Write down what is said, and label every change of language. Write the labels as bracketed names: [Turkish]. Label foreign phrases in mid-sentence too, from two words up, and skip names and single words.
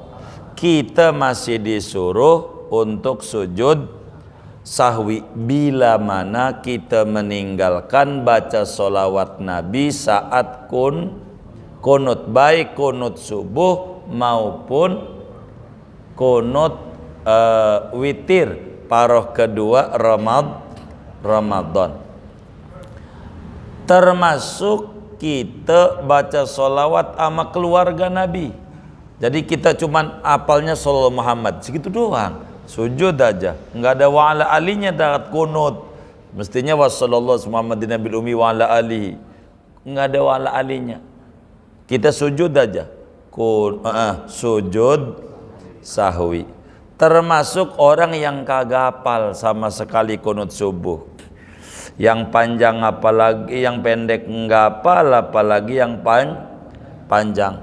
[Indonesian] Kita masih disuruh untuk sujud sahwi bila mana kita meninggalkan baca solawat Nabi saat kunut, baik kunut subuh maupun kunut witir paroh kedua Ramadan. Termasuk kita baca solawat sama keluarga Nabi. Jadi kita cuman apalnya [Arabic] صلى الله محمد [Indonesian] segitu doang, sujud aja, nggak ada [Arabic] و على [Indonesian] alinya darat kunut. [Arabic] Mestinya وصلى الله محمد النبي الأمي و على آله, [Indonesian] nggak ada [Arabic] و على [Indonesian] alinya. Kita sujud aja, sujud sahwi. Termasuk orang yang kagak hafal sama sekali kunut subuh, yang panjang apalagi, yang pendek nggak hafal, apalagi yang panjang.